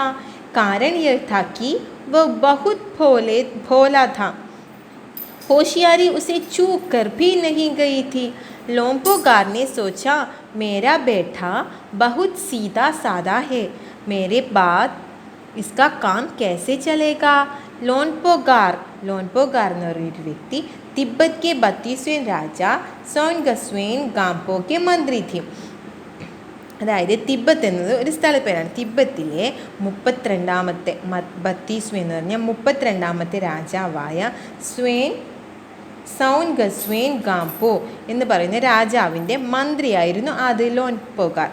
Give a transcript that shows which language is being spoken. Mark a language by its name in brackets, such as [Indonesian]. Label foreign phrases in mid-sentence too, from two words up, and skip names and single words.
[Hindi] कारण यह था कि वह बहुत भोला था. होशियारी उसे चूक कर भी नहीं गई थी. लोम्पोगार ने सोचा, मेरा बेटा बहुत सीधा साधा है, मेरे बाद इसका काम कैसे चलेगा. लोनपोगार [Malayalam] എന്ന് പറഞ്ഞൊരു വ്യക്തി [Hindi] तिब्बत 32वें राजा सोंगस्वेन गांपो के मंत्री थी. [Malayalam] അതായത് തിബ്ബത്ത് എന്നത് ഒരു സ്ഥലപ്പേരാണ്. തിബ്ബത്തിലെ 32ാമത്തെ 32 എന്ന് പറഞ്ഞാൽ 32ാമത്തെ രാജാവായ സൗൻഗസ്വേൻ ഗാംപോ എന്ന് പറയുന്ന രാജാവിൻ്റെ മന്ത്രിയായിരുന്നു അത് ലോൻപോഗാർ.